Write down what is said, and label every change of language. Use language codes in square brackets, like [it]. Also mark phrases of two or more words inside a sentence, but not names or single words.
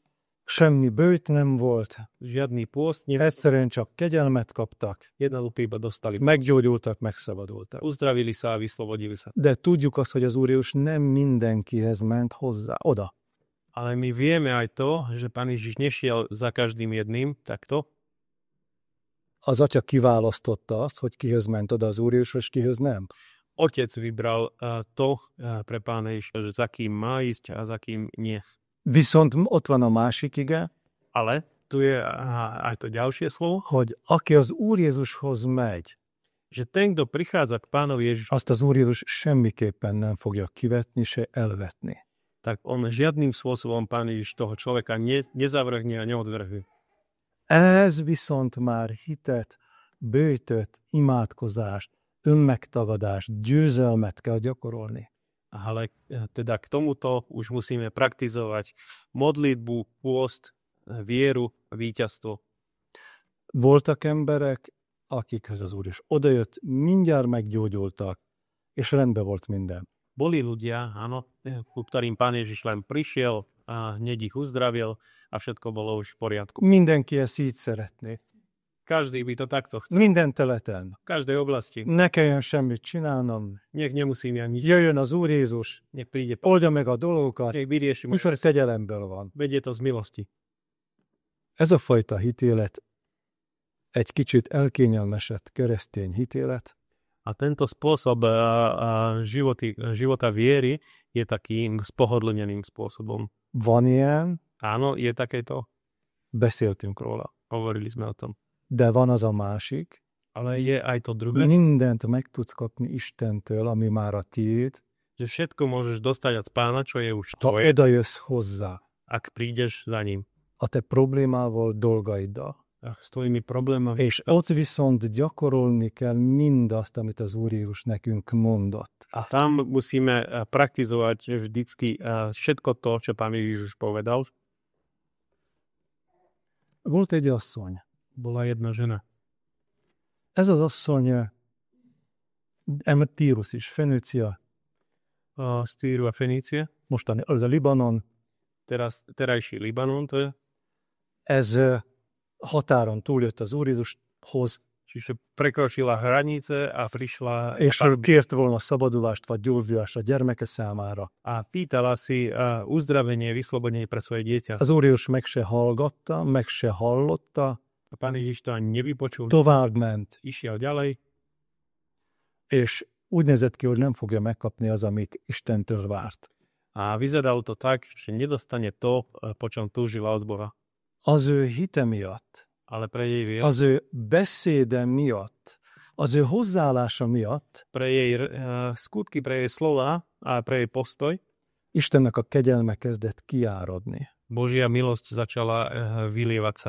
[hu] semmi bőjt nem volt, [sk] žiadny pôst, [hu] egyszerűen csak kegyelmet kaptak, [sk] jednoducho iba dostali. [hu] meggyógyultak, megszabadultak. [sk] Uzdravili sa a vyslobodili sa. [hu] De tudjuk azt, hogy az Úr Jézus nem mindenkihez ment hozzá, oda. [sk] Ale my vieme aj to, že Pán Ježiš nešiel za každým jedným takto. [hu] Az atya kiválasztotta azt, hogy kihoz ment oda az Úr Jézus, és kihoz nem. [sk] Otec vybral to pre Pána Ježiša, že za kým má ísť a za kým nie. [hu] Viszont ott van a másik ige, [sk] Ale tu je aj to ďalšie slovo, [hu] hogy aki az Úr Jézushoz megy, [sk] že ten, kto prichádza k Pánovi Ježišu, [hu] azt az Úr Jézus semmiképpen nem fogja kivetni, se elvetni. [sk] tak on žiadnym spôsobom Pán Ježiš toho človeka nezavrhne a neodvrhuje. [hu] Ez viszont már hitet, böjtöt, imádkozást, önmegtagadást, győzelmet kell gyakorolni. [sk] Ale teda k tomuto už musíme praktizovať modlitbu, pôst, vieru, víťazstvo. [hu] Voltak emberek, akikhez az Úr is odajött, mindjárt meggyógyultak, és rendben volt minden. [sk] Boli ľudia, áno, ku ktorým Pán Ježiš len prišiel a hneď ich uzdravil a všetko bolo už v poriadku. [hu] Mindenki ezt így szeretné. [sk] Každý by to takto chcel. [hu] Minden területen. [sk] V každej oblasti. [hu] Ne kelljen semmit csinálnom. [sk] Nech nemusím ja nič. [hu] Jöjjön az Úr Jézus, [sk] Nech príde. [hu] oldja meg a dolgokat, [sk] Nech vyrieši. [hu] műsor kegyelemből van. [sk] Vedie to z milosti. [hu] Ez a fajta hitélet egy kicsit elkényelmesett keresztény hitélet, [sk] A tento spôsob života viery je takým spohodlneným spôsobom. [hu] van ilyen, [sk] Áno, je takéto. [hu] beszéltünk róla. [sk] Hovorili sme o tom. [hu] De van az a másik, [sk] Ale je aj to druhé, [hu] mindent meg tudsz kapni Istentől, ami már a tiéd, [sk] že všetko môžeš dostať od Pána, čo je už [hu] ha [sk] tvoje, [hu] oda jössz hozzá [sk] ak prídeš za ním. [hu] a te problémával, dolgaiddal. [sk] A s tvojimi problémami. [hu] És ott viszont gyakorolni kell mindazt, amit az Úr Jézus nekünk mondott. [sk] A tam musíme praktizovať vždycky všetko to, čo Pán Ježiš povedal. [hu] Volt egy asszony. [sk] Bola jedna žena. [hu] Ez az asszony Tírus is, Fenőcia, [sk] Z Týru a Fenície. [hu] mostani az a Libanon. [sk] Terajší Libanon to je. [hu] Ez határon túljött az Úr Jézushoz, [sk] Čiže prekročila hranice a prišla [hu] és kért volna szabadulást vagy gyógyulást a gyermeke számára. [sk] a pýtala si uzdravenie, vyslobodenie pre svoje dieťa. [hu] Az Úr Jézus meg se hallgatta, meg se hallotta, [sk] A Pán Ježiš to ani nevypočul. [hu] tovább ment, [sk] Išiel ďalej [hu] és úgy nézett ki, hogy nem fogja megkapni az, amit Istentől várt. [sk] a vyzeralo to tak, že nedostane to, po čom túžila od Boha. [hu] Az ő hite miatt, [sk] Ale pre jej vier, [hu] az ő beszéde miatt, az ő hozzáállása miatt [sk] pre jej skutky, pre jej slova a pre jej postoj, [hu] Istennek a kegyelme kezdett kiáradni. [sk] Božia milosť začala vylievať sa.